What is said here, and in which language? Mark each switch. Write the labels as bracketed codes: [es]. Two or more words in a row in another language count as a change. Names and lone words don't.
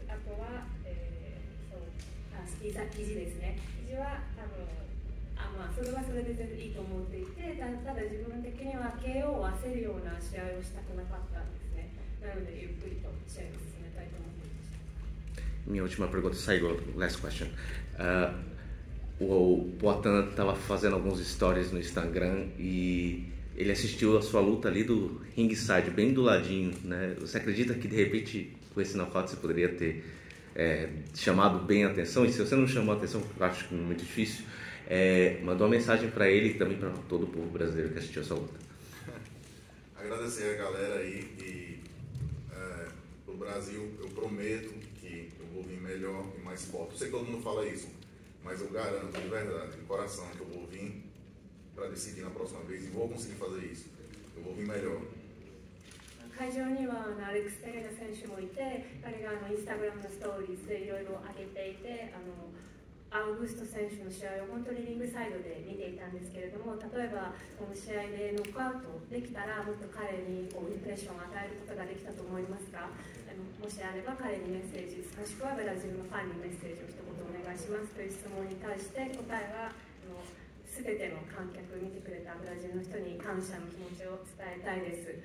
[ja] あとは、肘ですね。肘はそれはそれで全然いいと思っていて、ただ自分的には KO を焦るような試合をしたくなかったんですね。なのでゆっくりと試合を進めたいと思っていました。 [pt] Minha última pergunta, Saigo, [en] last question. [pt] O Poatan estava fazendo alguns stories no Instagram e ele assistiu a sua luta ali do ringside, bem do ladinho, né? Você acredita que de repente com esse nocaute você poderia ter chamado bem a atenção? E se você não chamou a atenção, eu acho que é muito difícil, mandou uma mensagem para ele e também para todo o povo brasileiro que assistiu a sua luta. Agradecer a galera aí e pro Brasil eu prometo que eu vou vir melhor e mais forte. Eu sei que todo mundo fala isso, mas eu garanto de verdade, de coração, que eu vou vir para decidir na próxima vez e vou conseguir fazer isso. Eu vou vir melhor. [ja] 会場にはアレックス・ペレラ選手もいて、彼がインスタグラムのストーリーズでいろいろ上げていて、アウグスト選手の試合を本当にリングサイドで見ていたんですけれども、例えばこの試合でノックアウトできたらもっと彼にインプレッションを与えることができたと思いますが、もしあれば彼にメッセージ、もしくはブラジルのファンにメッセージを一言お願いしますという質問に対して答えは全ての観客、見てくれたブラジルの人に感謝の気持ちを伝えたいです。